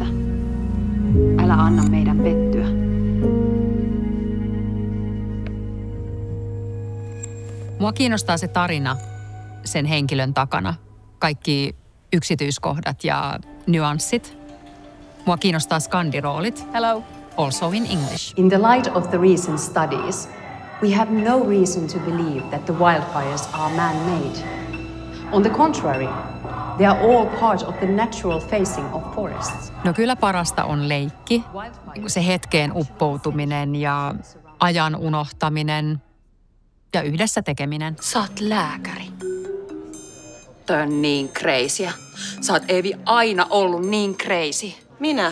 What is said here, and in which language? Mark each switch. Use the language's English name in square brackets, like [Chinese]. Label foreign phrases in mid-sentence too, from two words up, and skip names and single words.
[Finnish] Älä anna meidän pettyä. Mua kiinnostaa se tarina sen henkilön takana. Kaikki yksityiskohdat ja nyanssit. Mua kiinnostaa skandiroolit. [English] Hello. Also in English. In the light of the recent studies, we have no reason to believe that the wildfires are man-made. On the contrary, they are all part of the natural facing of forests. [Finnish] No kyllä parasta on leikki, se hetkeen uppoutuminen ja ajan unohtaminen ja yhdessä tekeminen. Sä oot lääkäri. Toi on niin crazyä. Sä oot Eevi aina ollut niin crazy. Minä?